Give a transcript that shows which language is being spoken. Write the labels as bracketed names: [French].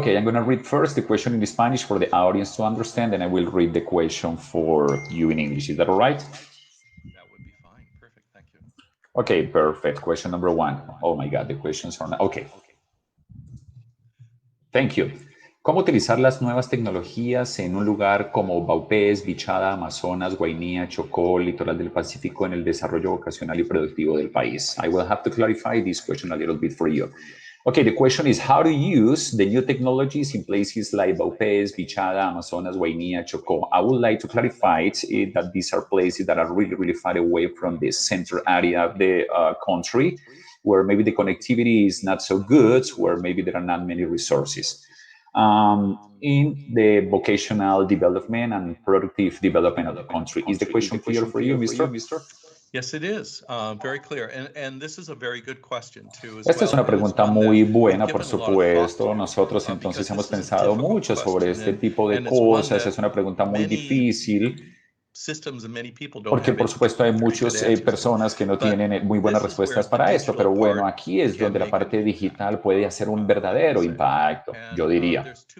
[English] Okay, I'm going to read first the question in Spanish for the audience to understand, and I will read the question for you in English. Is that all right? That would be fine. Perfect. Thank you. Okay, perfect. Question number 1. Oh my God, the questions are not... Okay. Thank you. [Spanish] ¿Cómo utilizar las nuevas tecnologías en un lugar como Vaupés, Bichada, Amazonas, Guainía, Chocó, Litoral del Pacífico en el desarrollo vocacional y productivo del país? [English] I will have to clarify this question a little bit for you. Okay, the question is how to use the new technologies in places like Vaupés, Bichada, Amazonas, Guainía, Chocó. I would like to clarify it, that these are places that are really, really far away from the center area of the country, where maybe the connectivity is not so good, where maybe there are not many resources. In the vocational development and productive development of the country. Is the question clear for you, Mr.? Yes, it is. Very clear. And this is a very good question too. [Spanish] Esta es una pregunta muy buena, por supuesto. Nosotros entonces hemos pensado mucho sobre este tipo de cosas. Es una pregunta muy difícil. Porque, por supuesto, hay muchas personas que no tienen muy buenas respuestas para esto, pero bueno, aquí es donde la parte digital puede hacer un verdadero impacto, yo diría.